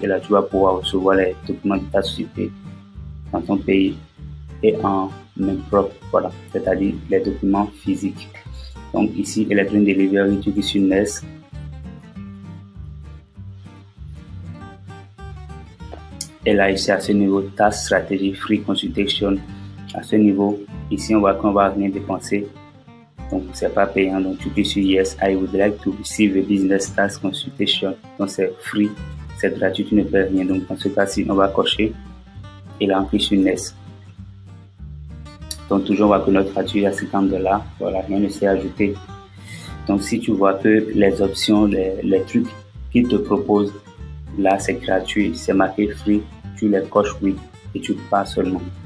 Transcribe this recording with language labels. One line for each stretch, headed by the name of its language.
French: Et là, tu vas pouvoir recevoir les documents de ta société dans ton pays et en main propre, voilà, c'est-à-dire les documents physiques. Donc ici, Electronic Delivery, tu cliques sur Next. Et là, ici, à ce niveau, Task Strategy Free Consultation. À ce niveau, ici, on voit qu'on va rien dépenser. Donc, c'est pas payant. Donc, tu cliques sur
English: Yes, I would like to receive a business task consultation.
French: Donc, c'est free, c'est gratuit, tu ne payes rien. Donc, dans ce cas-ci, on va cocher. Et là, on clique sur Next. Donc, toujours, on va que notre facture à $50. Voilà, rien ne s'est ajouté. Donc, si tu vois que les options, les trucs qu'ils te proposent, là, c'est gratuit, c'est marqué free, tu les coches oui et tu pars seulement.